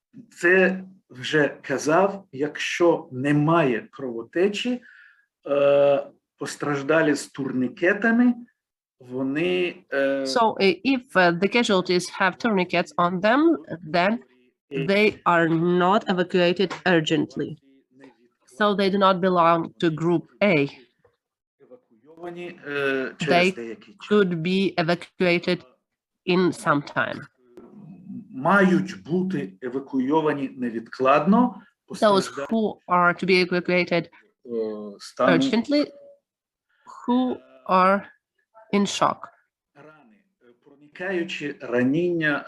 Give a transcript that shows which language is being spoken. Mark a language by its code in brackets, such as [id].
[uk] Це вже казав, якщо немає кровотечі, постраждалі з турнікетами, вони [en] so if the casualties have tourniquets on them, then they are not evacuated urgently. So they do not belong to group A. [uk] евакуйовані [en] They [uk] через деякий час. [en] could be evacuated in some time. [uk] Мають бути евакуйовані невідкладно, [en] Those who are to be evacuated [uk] стану [en] urgently, who are in shock. [uk] рани, проникаючи раніння,